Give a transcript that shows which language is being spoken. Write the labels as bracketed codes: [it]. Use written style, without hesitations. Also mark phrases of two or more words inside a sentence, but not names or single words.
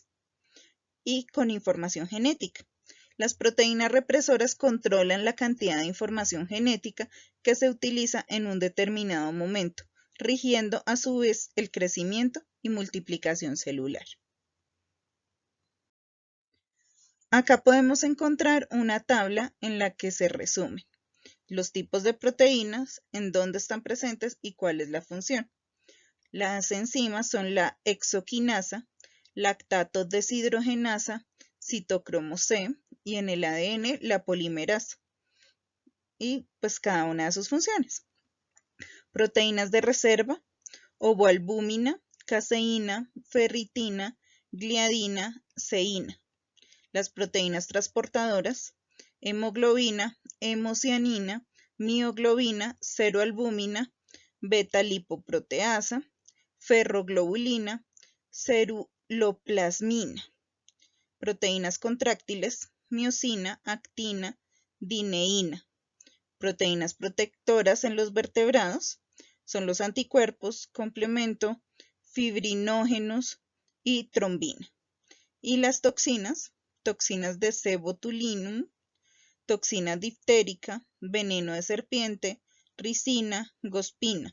[es] Y con información genética. Las proteínas represoras controlan la cantidad de información genética que se utiliza en un determinado momento, rigiendo a su vez el crecimiento y multiplicación celular. Acá podemos encontrar una tabla en la que se resumen los tipos de proteínas, en dónde están presentes y cuál es la función. Las enzimas son la hexoquinasa, lactato deshidrogenasa, citocromo C, y en el ADN la polimerasa, y pues cada una de sus funciones. Proteínas de reserva, ovoalbúmina, caseína, ferritina, gliadina, ceína. Las proteínas transportadoras, hemoglobina, hemocianina, mioglobina, ceroalbúmina, beta-lipoproteasa, ferroglobulina, ceruloplasmina. Proteínas contráctiles, miosina, actina, dineína. Proteínas protectoras en los vertebrados son los anticuerpos, complemento, fibrinógenos y trombina. Y las toxinas, toxinas de C-botulinum, toxina diftérica, veneno de serpiente, ricina, gospina.